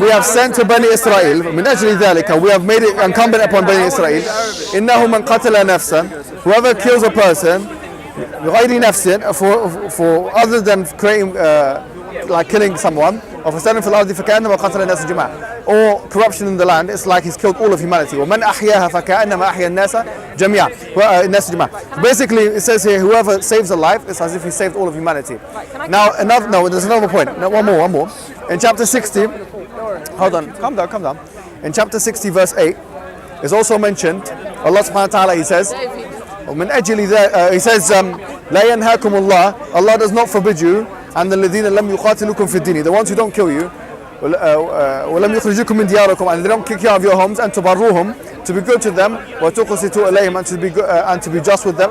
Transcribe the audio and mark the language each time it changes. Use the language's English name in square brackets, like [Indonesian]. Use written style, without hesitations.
[English] we have sent to Bani Israel, [Arabic] من أجل ذلك, [English] we have made it incumbent upon Bani Israel, [Arabic] إنه من قتل نفسا, [English] whoever kills a person, [Arabic] بغير نفس, [English] for other than creating, like killing someone, or [Arabic] فساد في الأرض فكأنما قتل الناس جميعا, [English] or corruption in the land, it's like he's killed all of humanity. [Arabic] ومن أحياها فكأنما أحيا الناس جميعا, الناس جميعا. [English] Basically, it says here, whoever saves a life, it's as if he saved all of humanity. Now, there's another point. No, one more. In chapter 60, hold on, calm down. In chapter 60, verse 8, is also mentioned. Allah subhanahu wa ta'ala, he says, [Arabic] ومن أجل ذا, [English] he says, [Arabic] لا ينهاكم الله, [English] Allah does not forbid you, and [Arabic] الذين لم يقاتلوكم في الدين, [English] the ones who don't kill you, [Arabic] ولم يخرجوكم من دياركم, [English] and they don't kick you out of your homes, and [Arabic] تبروهم, [English] to be good to them, [Arabic] وتقسطوا إليهم, [English] and to be just with them.